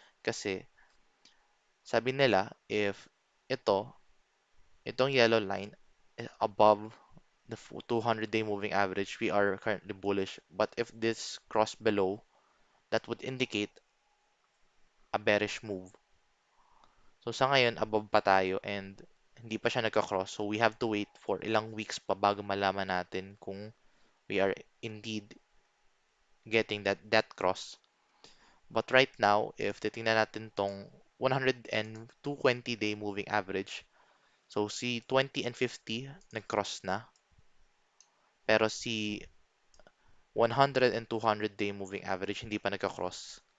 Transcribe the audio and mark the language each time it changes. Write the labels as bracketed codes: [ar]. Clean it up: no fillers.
[tl] Kasi, sabi nila, [en] if itong yellow line is above the 200-day moving average, we are currently bullish. But if this cross below, that would indicate a bearish move. [tl] So sa ngayon, above pa tayo and hindi pa siya nagka-cross. [en] So we have to wait for ilang weeks [tl] pa bago malaman natin kung [en] we are indeed getting that cross. But right now, [tl] if titingnan natin tong 100 and 220-day moving average, so si 20 and 50 nag-cross na, pero si 100 and 200-day moving average hindi pa nagka-cross.